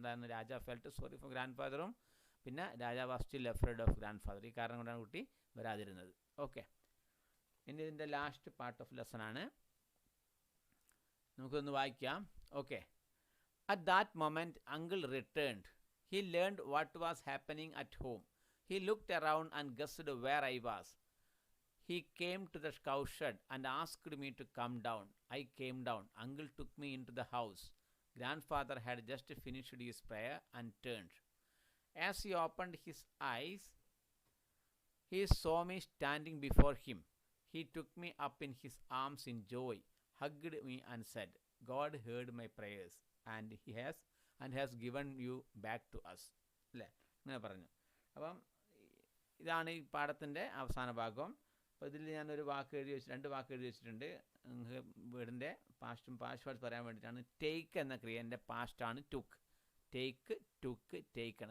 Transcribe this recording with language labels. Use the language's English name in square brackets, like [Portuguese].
[English] എന്താണ്, Raja felt sorry for ഗ്രാൻഡ് ഫാദറും പിന്നെ Raja was still afraid of grandfather. [Malayalam] ഈ കാരണം കൊണ്ടാണ് കുട്ടി വരാതിരുന്നത്. ഓക്കെ, ഇനി ഇതിൻ്റെ [English] last part of lesson [Malayalam] ആണ്, നമുക്കൊന്ന് വായിക്കാം. [English] Okay, at that moment uncle returned. He learned what was happening at home. He looked around and guessed where I was. He came to the cowshed and asked me to come down. I came down. Uncle took me into the house. Grandfather had just finished his prayer and turned. As he opened his eyes, he saw me standing before him. He took me up in his arms in joy, hugged me and said, God heard my prayers and has given you back to us. [Malayalam] അല്ലേ, അങ്ങനെ പറഞ്ഞു. അപ്പം ഇതാണ് ഈ പാഠത്തിൻ്റെ അവസാന ഭാഗം. അപ്പോൾ ഇതിൽ ഞാനൊരു വാക്ക് എഴുതി വെച്ച് 2 വാക്ക് എഴുതി വെച്ചിട്ടുണ്ട്. വീടിൻ്റെ പാസ്റ്റും പാസ്റ്റ് പറയാൻ വേണ്ടിയിട്ടാണ്. ടേക്ക് എന്ന ക്രിയ എൻ്റെ പാസ്റ്റാണ് ടുക്ക്. Take, took, taken.